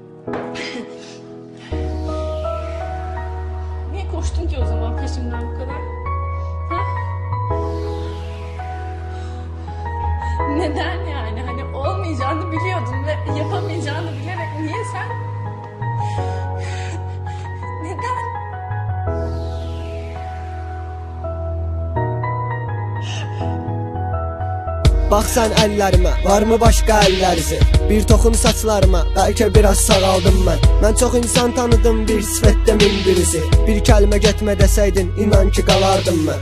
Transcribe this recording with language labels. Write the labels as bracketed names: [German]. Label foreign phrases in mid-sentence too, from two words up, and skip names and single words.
[Turkish] Niye koştun ki o zaman peşimden bu kadar? Ha? Neden yani? Hani olmayacağını biliyordun ve yapamayacağını bilerek niye sen? Neden? [Azerbaijani] Bax sən əllərimə, varmı başqa əllərisi? Bir toxum saçlarıma, bəlkə biraz sağaldım mən. Mən çox insan tanıdım, bir sifətdə min birisi. Bir kəlmə getmə desəydin, inan ki qalardım mən.